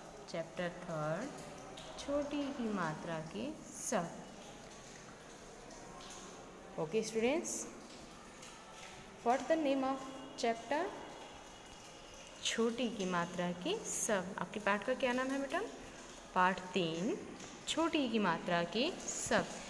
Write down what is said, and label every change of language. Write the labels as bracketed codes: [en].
[hi] Chapter 3rd छोटी की मात्रा के सब. [en] Okay students, what the name of chapter? [hi] छोटी की मात्रा के सब. आपके पाठ का क्या नाम है बेटा? पाठ 3 छोटी की मात्रा के सब.